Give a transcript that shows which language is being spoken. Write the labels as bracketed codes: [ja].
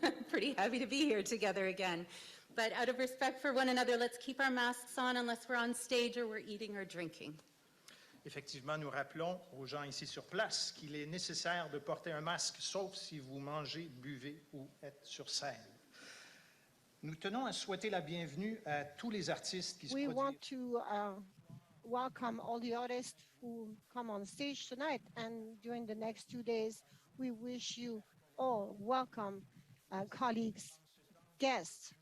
[en] Pretty happy to be here together again. But out of respect for one another, let's keep our masks on unless we're on stage or we're eating or drinking. [fr] Effectivement, nous rappelons aux gens ici sur place qu'il est nécessaire de porter un masque, sauf si vous mangez, buvez ou êtes sur scène. Nous tenons à souhaiter la bienvenue à tous les artistes qui se [en] We [fr] produisent. [en] want to welcome all the artists who come on stage tonight, and during the next 2 days, we wish you all welcome, colleagues, guests.